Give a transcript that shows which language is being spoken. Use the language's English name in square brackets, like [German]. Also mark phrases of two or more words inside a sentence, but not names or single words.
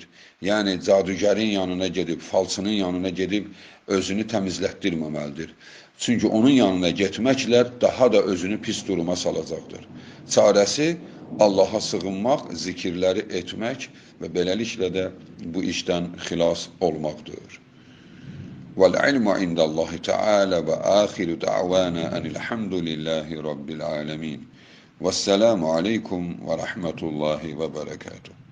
[Azerbaijani] Yəni, cadügərin yanına gedib, falçının yanına gedib, özünü təmizlətdirməməlidir. Çünki onun yanına getməklə daha da özünü pis duruma salacaqdır. Çarəsi Allaha sığınmaq, zikirləri etmək və beləliklə də bu işdən xilas olmaqdır. [Arabic] وَالْعِلْمُ عِنْدَ اللّٰهِ تَعَالَى وَآخِرُ دَعْوَانَا أَنِ الْحَمْدُ لِلّٰهِ رَبِّ الْعَالَمِينَ وَالسَّلَامُ عَلَيْكُمْ وَرَحْمَةُ اللّٰهِ وَبَرَكَاتُهُ